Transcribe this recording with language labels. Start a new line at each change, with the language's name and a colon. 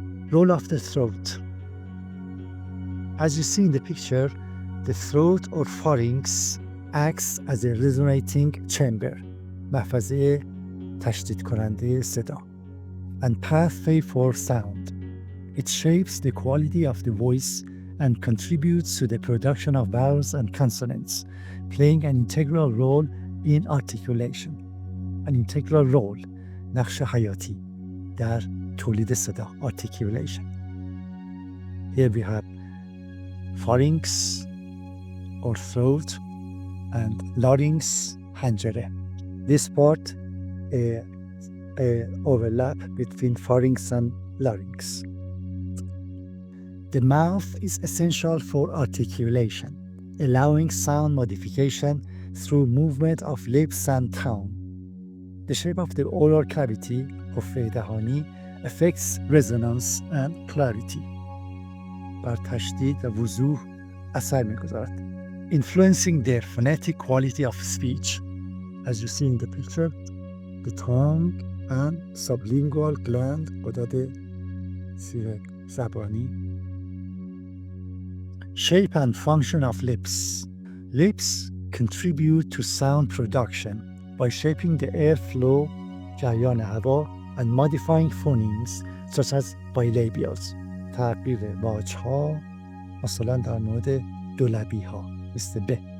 English: Role of the throat. As you see in the picture, the throat or pharynx acts as a resonating chamber,
Persian: محفظه تشدید کننده صدا,
English: and pathway for sound. It shapes the quality of the voice and contributes to the production of vowels and consonants, playing an integral role in articulation. An integral role,
Persian: نقش حیاتی در تولید صدا, articulation.
English: Here we have pharynx or throat and larynx, حنجره. This part overlap between pharynx and larynx. The mouth is essential for articulation, allowing sound modification through movement of lips and tongue. The shape of the oral cavity,
Persian: حفره دهانی,
English: affects resonance and clarity.
Persian: بر تشدید و وضوح اثر می‌گذارد.
English: Influencing the phonetic quality of speech. As you see in the picture, the tongue and sublingual gland
Persian: غدد زیر زبانی.
English: Shape and function of lips. Lips contribute to sound production by shaping the airflow
Persian: جریان هوا
English: and modifying phonemes such as bilabials
Persian: تغییر واجها مثلا در مورد دولبی ها مثل ب.